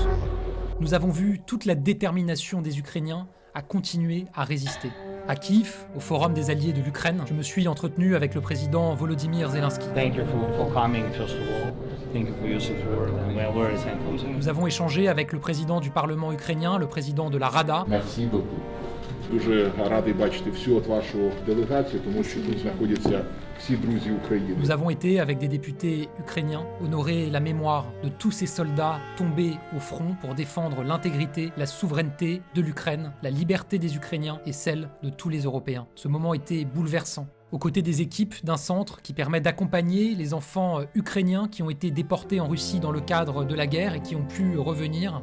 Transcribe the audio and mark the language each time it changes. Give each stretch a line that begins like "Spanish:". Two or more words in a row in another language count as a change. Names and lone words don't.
French: Nous avons vu toute la détermination des Ukrainiens à continuer à résister. À Kiev, au Forum des Alliés de l'Ukraine, je me suis entretenu avec le président Volodymyr Zelensky. Nous avons échangé avec le président du Parlement ukrainien, le président de la Rada. Merci beaucoup.
Ukrainian: Дуже радий бачити всю вашу делегацію, тому що тут знаходяться всі друзі України.
French: Nous avons été, avec des députés ukrainiens, honorer la mémoire de tous ces soldats tombés au front pour défendre l'intégrité, la souveraineté de l'Ukraine, la liberté des Ukrainiens et celle de tous les Européens. Ce moment était bouleversant. Aux côtés des équipes d'un centre qui permet d'accompagner les enfants ukrainiens qui ont été déportés en Russie dans le cadre de la guerre et qui ont pu revenir.